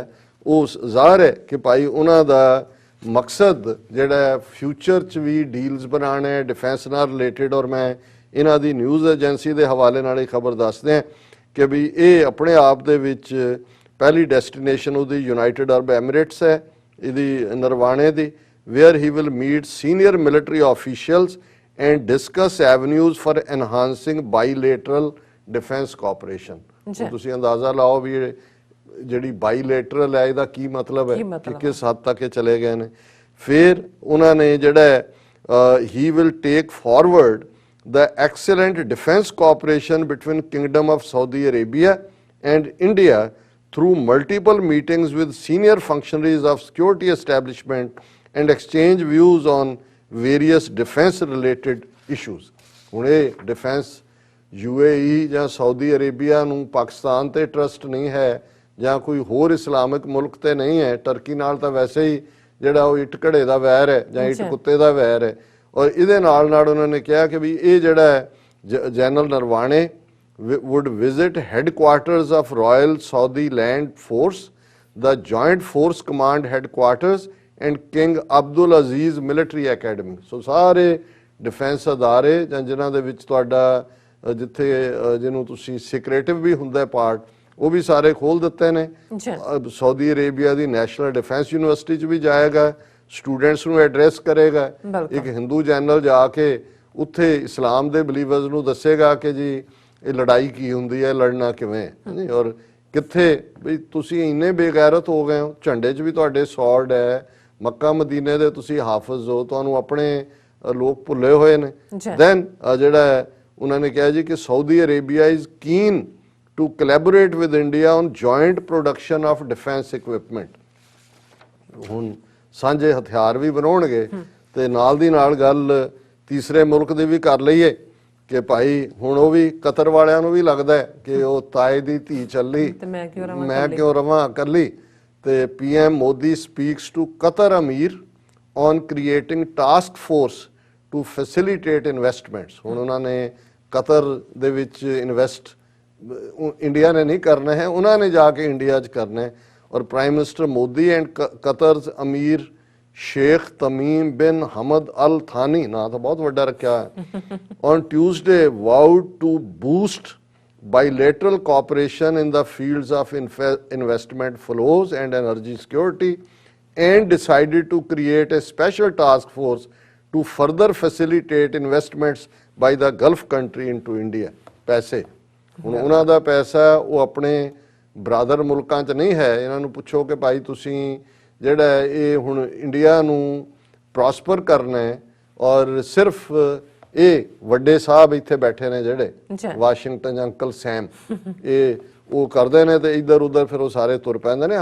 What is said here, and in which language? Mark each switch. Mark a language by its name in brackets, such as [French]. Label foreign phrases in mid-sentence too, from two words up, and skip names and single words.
[Punjabi] ਉਹ ਜ਼ਾਹਰ ਹੈ ਕਿ ਭਾਈ ਉਹਨਾਂ ਦਾ ਮਕਸਦ ਜਿਹੜਾ ਫਿਊਚਰ 'ਚ ਵੀ ਡੀਲਸ ਬਣਾਉਣੇ, ਡਿਫੈਂਸ ਨਾਲ ਰਿਲੇਟਡ। ਔਰ ਮੈਂ ਇਹਨਾਂ ਦੀ [English] news agency [Punjabi] ਦੇ ਹਵਾਲੇ ਨਾਲ ਇਹ ਖਬਰ ਦੱਸਦੇ ਹਾਂ ਕਿ ਵੀ ਇਹ ਆਪਣੇ ਆਪ ਦੇ ਵਿੱਚ ਪਹਿਲੀ ਡੈਸਟੀਨੇਸ਼ਨ ਉਹਦੀ ਯੂਨਾਈਟਿਡ ਅਰਬ ਐਮਿਰੇਟਸ ਹੈ ਇਹਦੀ ਨਰਵਾਣੇ ਦੀ, [English] where he will meet senior military officials and discuss avenues for enhancing bilateral defense cooperation। [Punjabi] ਹੁਣ ਤੁਸੀਂ ਅੰਦਾਜ਼ਾ ਲਾਓ ਵੀ ਇਹ ਜਿਹੜੀ ਬਾਈਲੇਟਰਲ ਹੈ ਇਹਦਾ ਕੀ ਮਤਲਬ ਹੈ ਕਿ ਕਿਸ ਹੱਦ ਤੱਕ ਇਹ ਚਲੇ ਗਏ ਨੇ। ਫਿਰ ਉਹਨਾਂ ਨੇ ਜਿਹੜਾ [English] he will take forward the excellent defense cooperation between Kingdom of Saudi Arabia and India through multiple meetings with senior functionaries of security establishment and exchange views on various defense related issues। [Punjabi] ਹੁਣ ਇਹ ਡਿਫੈਂਸ UAE ਜਾਂ ਸਾਊਦੀ ਅਰੇਬੀਆ ਨੂੰ ਪਾਕਿਸਤਾਨ ਤੇ ਟਰਸਟ ਨਹੀਂ ਹੈ ਜਾਂ ਕੋਈ ਹੋਰ ਇਸਲਾਮਿਕ ਮੁਲਕ ਤੇ ਨਹੀਂ ਹੈ, ਟਰਕੀ ਨਾਲ ਤਾਂ ਵੈਸੇ ਹੀ ਜਿਹੜਾ ਉਹ ਇੱਟ ਘੜੇ ਦਾ ਵੈਰ ਹੈ ਜਾਂ ਇੱਟ ਕੁੱਤੇ ਦਾ ਵੈਰ ਹੈ। ਔਰ ਇਹਦੇ ਨਾਲ ਨਾਲ ਉਹਨਾਂ ਨੇ ਕਿਹਾ ਕਿ ਵੀ ਇਹ ਜਿਹੜਾ ਹੈ ਜਨਰਲ ਨਰਵਾਣੇ [English] would visit headquarters of Royal Saudi Land Force, the Joint Force Command Headquarters and King Abdul Aziz Military Academy। [Punjabi] ਸੋ ਸਾਰੇ ਡਿਫੈਂਸ ਅਦਾਰੇ ਜਾਂ ਜਿਨ੍ਹਾਂ ਦੇ ਵਿੱਚ ਤੁਹਾਡਾ ਜਿੱਥੇ ਜਿਹਨੂੰ ਤੁਸੀਂ ਸਿਕਰੇਟਿਵ ਵੀ ਹੁੰਦਾ ਪਾਰਟ ਉਹ ਵੀ ਸਾਰੇ ਖੋਲ ਦਿੱਤੇ ਨੇ। ਸਾਊਦੀ ਅਰੇਬੀਆ ਦੀ ਨੈਸ਼ਨਲ ਡਿਫੈਂਸ ਯੂਨੀਵਰਸਿਟੀ 'ਚ ਵੀ ਜਾਏਗਾ, ਸਟੂਡੈਂਟਸ ਨੂੰ ਐਡਰੈਸ ਕਰੇਗਾ। ਇੱਕ ਹਿੰਦੂ ਜਨਰਲ ਜਾ ਕੇ ਉੱਥੇ ਇਸਲਾਮ ਦੇ ਬਲੀਵਰਸ ਨੂੰ ਦੱਸੇਗਾ ਕਿ ਜੀ ਇਹ ਲੜਾਈ ਕੀ ਹੁੰਦੀ ਹੈ, ਲੜਨਾ ਕਿਵੇਂ ਹੈ, ਔਰ ਕਿੱਥੇ ਵੀ ਤੁਸੀਂ ਇੰਨੇ ਬੇਗੈਰਤ ਹੋ ਗਏ ਹੋ, ਝੰਡੇ 'ਚ ਵੀ ਤੁਹਾਡੇ ਸੌਰਡ ਹੈ, ਮੱਕਾ ਮਦੀਨੇ ਦੇ ਤੁਸੀਂ ਹਾਫਿਜ਼ ਹੋ, ਤੁਹਾਨੂੰ ਆਪਣੇ ਲੋਕ ਭੁੱਲੇ ਹੋਏ ਨੇ। [English] ਦੈਨ [Punjabi] ਜਿਹੜਾ ਉਹਨਾਂ ਨੇ ਕਿਹਾ ਜੀ ਕਿ [English] ਸਾਊਦੀ ਅਰੇਬੀਆ is keen to collaborate with India on joint production of defense equipment। [Punjabi] ਹੁਣ ਸਾਂਝੇ ਹਥਿਆਰ ਵੀ ਬਣਾਉਣਗੇ ਤੇ ਨਾਲ ਦੀ ਨਾਲ ਗੱਲ ਤੀਸਰੇ ਮੁਲਕ ਦੀ ਵੀ ਕਰ ਲਈਏ ਕਿ ਭਾਈ ਹੁਣ ਉਹ ਵੀ ਕਤਰ ਵਾਲਿਆਂ ਨੂੰ ਵੀ ਲੱਗਦਾ ਕਿ ਉਹ ਤਾਏ ਦੀ ਧੀ ਚੱਲੀ ਮੈਂ ਕਿਉਂ ਰਵਾਂ ਇਕੱਲੀ। [English] ਤੇ PM Modi speaks to Qatar Amir on creating task force to facilitate investments. [Punjabi] ਹੁਣ ਉਹਨਾਂ ਨੇ ਕਤਰ ਦੇ ਵਿੱਚ ਇਨਵੈਸਟ ਇੰਡੀਆ ਨੇ ਨਹੀਂ ਕਰਨਾ ਹੈ, ਉਹਨਾਂ ਨੇ ਜਾ ਕੇ ਇੰਡੀਆ 'ਚ ਕਰਨਾ ਹੈ। [English] ਔਰ Prime Minister Modi and Qatar's Amir Sheikh Tamim bin Hamad Al Thani, [Punjabi] ਨਾਂ ਤਾਂ ਬਹੁਤ ਵੱਡਾ ਰੱਖਿਆ, [English] on Tuesday vowed to boost bilateral cooperation in the fields of investment flows and energy security, and decided to create a special task force to further facilitate investments by the Gulf country into India। [Punjabi] ਪੈਸੇ ਹੁਣ ਉਹਨਾਂ ਦਾ ਪੈਸਾ ਉਹ ਆਪਣੇ ਬਰਾਦਰ ਮੁਲਕਾਂ 'ਚ ਨਹੀਂ ਹੈ। ਇਹਨਾਂ ਨੂੰ ਪੁੱਛੋ ਕਿ ਭਾਈ ਤੁਸੀਂ ਜਿਹੜਾ ਇਹ ਹੁਣ ਇੰਡੀਆ ਨੂੰ ਪ੍ਰੋਸਪਰ ਕਰਨਾ ਹੈ, ਔਰ ਸਿਰਫ ਇਹ ਵੱਡੇ ਸਾਹਿਬ ਇੱਥੇ ਬੈਠੇ ਨੇ ਜਿਹੜੇ ਵਾਸ਼ਿੰਗਟਨ ਜਾਂ ਅੰਕਲ ਸੈਮ, ਇਹ ਉਹ ਕਰਦੇ ਨੇ ਤੇ ਇੱਧਰ ਉੱਧਰ ਫਿਰ ਉਹ ਸਾਰੇ ਤੁਰ ਪੈਂਦੇ ਨੇ।